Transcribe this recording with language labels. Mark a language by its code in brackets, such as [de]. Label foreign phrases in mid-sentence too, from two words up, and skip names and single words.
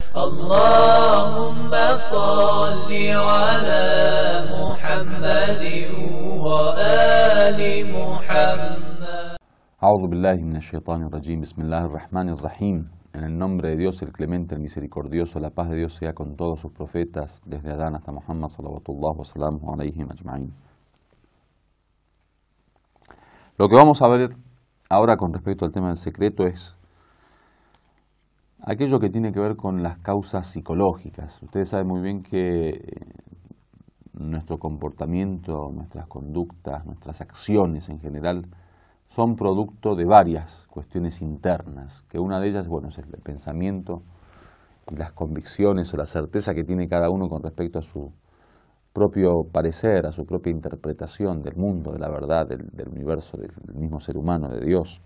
[ar] اللهم صل على محمد وآل محمد. أعوذ بالله من الشيطان الرجيم. بسم الله الرحمن الرحيم. [es] En el nombre de Dios, el clemente, el misericordioso, la paz de Dios sea con todos sus profetas, desde Adán hasta Muhammad, [ar] صلوات الله وسلامه عليهم أجمعين. [es] Lo que vamos a ver ahora con respecto al tema del secreto es aquello que tiene que ver con las causas psicológicas. Ustedes saben muy bien que nuestro comportamiento, nuestras conductas, nuestras acciones en general son producto de varias cuestiones internas, que una de ellas, bueno, es el pensamiento y las convicciones o la certeza que tiene cada uno con respecto a su propio parecer, a su propia interpretación del mundo, de la verdad, del universo, del mismo ser humano, de Dios.